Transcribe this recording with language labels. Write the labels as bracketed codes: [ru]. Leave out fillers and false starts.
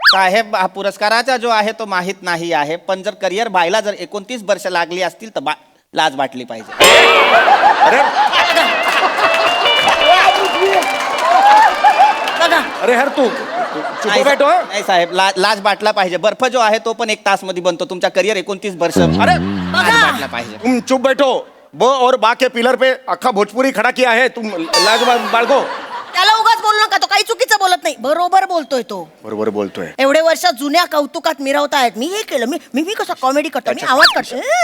[mr] साहेब हा पुरस्काराचा जो आहे तो माहित नाही आहे, पण जर करिअर व्हायला जर 29 वर्ष लागली असतील तर लाज वाटली पाहिजे. अरे बघा अरे हर तू चुप नाही [hi] बैठो. [mr] नाही साहेब लाज वाटला पाहिजे. बर्फ जो आहे तो पण 1 तास मध्ये बनतो. तुमचा करिअर 29 वर्ष अरे लाज वाटला पाहिजे. [hi] तुम चुप बैठो. ब और बा के पिलर पे अख्खा भोजपुरी खड़ा किया है, तुम लाज बाळगो. [mr] त्याला उगाच बोलू नका, तो काही चुकीचं बोलत नाही, बरोबर बोलतोय तो. बरोबर बोलतोय. एवढे वर्ष जुन्या कौतुकात मिरवतायत. मी हे केलं, मी कसं कॉमेडी करतो, मी आवाज करतो.